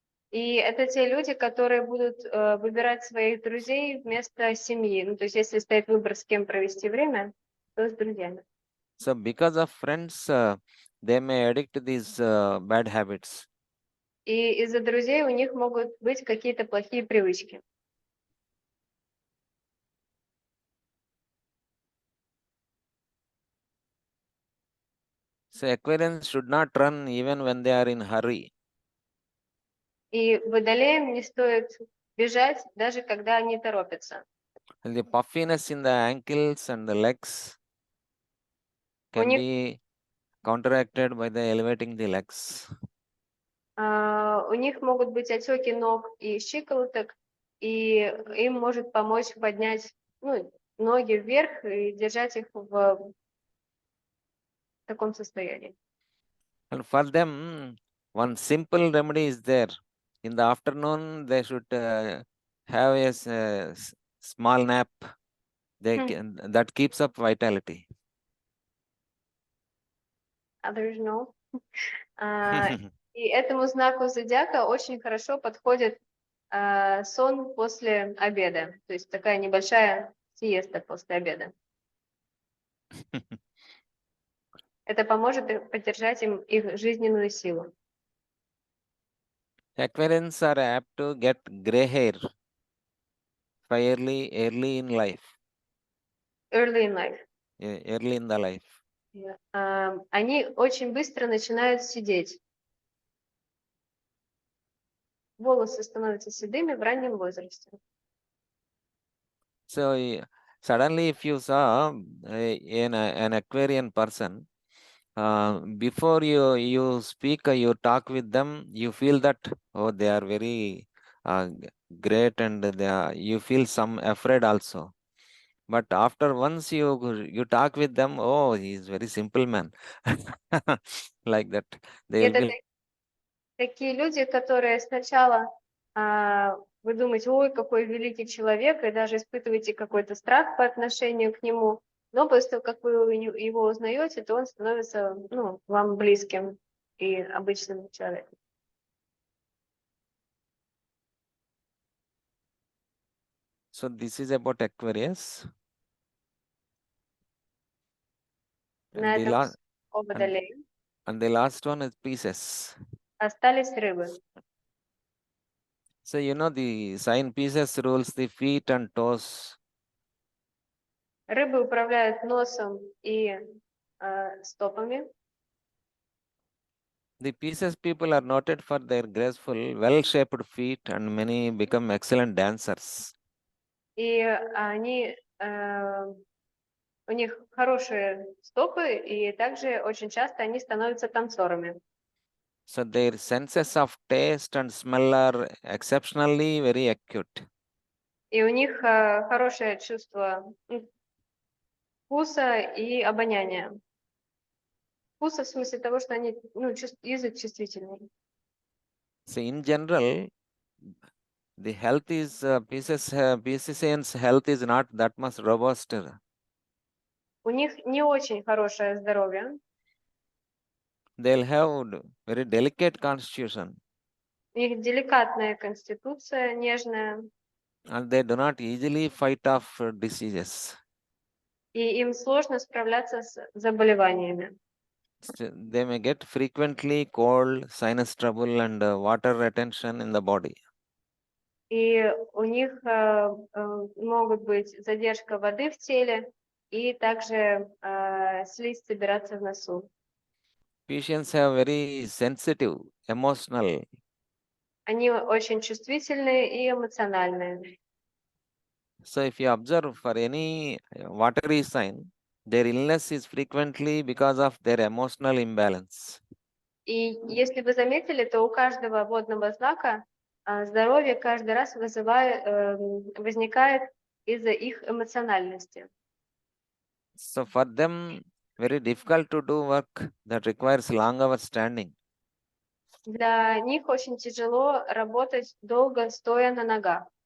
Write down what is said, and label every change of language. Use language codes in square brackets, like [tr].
[ru] И это те люди, которые будут выбирать своих друзей вместо семьи. Ну, то есть если стоит выбор, с кем провести время, то с друзьями. [en] So because of friends, they may addict to these bad habits. [ru] И из-за друзей у них могут быть какие-то плохие привычки. [en] So Aquarians should not run even when they are in hurry. [ru] И водолеям не стоит бежать, даже когда они торопятся. [en] And the puffiness in the ankles and the legs can be counteracted by the elevating the legs. [ru] У них могут быть отеки ног и щиколоток, и им может помочь поднять ноги вверх и держать их в таком состоянии. [en] And for them, one simple remedy is there. In the afternoon, they should have a small nap. That keeps up vitality. Others no. [ru] И этому знаку зодиака очень хорошо подходит сон после обеда, то есть такая небольшая сиеста после обеда. Это поможет поддержать им их жизненную силу. [en] Aquarians are apt to get gray hair early in life. Early in life. Early in the life. [ru] Они очень быстро начинают седеть. Волосы становятся седыми в раннем возрасте. [en] So suddenly if you saw an Aquarian person, before you speak, you talk with them, you feel that oh they are very great, and you feel some afraid also. But after once you talk with them, oh, he's very simple man, like that. They will [ru] Это [en] be. [ru] такие люди, которые сначала вы думаете, ой, какой великий человек, и даже испытываете какой-то страх по отношению к нему, но после того, как вы его узнаете, то он становится, ну, вам близким и обычным человеком. [en] So this is about Aquarius, [ru] На [en] and the [ru] этом [en] last [ru] о [en] and, [ru] Водолее. [en] and the last one is Pisces. [ru] Остались рыбы. [en] So you know the sign Pisces rules the feet and toes. [ru] Рыбы управляют носом и стопами. [en] The Pisces people are noted for their graceful, well-shaped feet, and many become excellent dancers. [ru] И они, у них хорошие стопы, и также очень часто они становятся танцорами. [en] So their senses of taste and smell are exceptionally very acute. [ru] И у них хорошее чувство вкуса и обоняния. Вкуса в смысле того, что они, ну, язык чувствительный. [en] So in general, the health is Pisceans health is not that much robust. [ru] У них не очень хорошее здоровье. [en] They'll have very delicate constitution, [ru] У них деликатная конституция, нежная, [en] and they do not easily fight off diseases. [ru] и им сложно справляться с заболеваниями. [en] They may get frequently cold, sinus trouble, and water retention in the body. [ru] И у них могут быть задержка воды в теле и также слизь собираться в носу. [en] Patients have very sensitive, emotional. [ru] Они очень чувствительные и эмоциональные. [en] So if you observe for any watery sign, their illness is frequently because of their emotional imbalance. [ru] И если вы заметили, то у каждого водного знака здоровье каждый раз возникает из-за их эмоциональности. [en] So for them, very difficult to do work that requires long hours standing. [ru] Для них очень тяжело работать долго, стоя на ногах.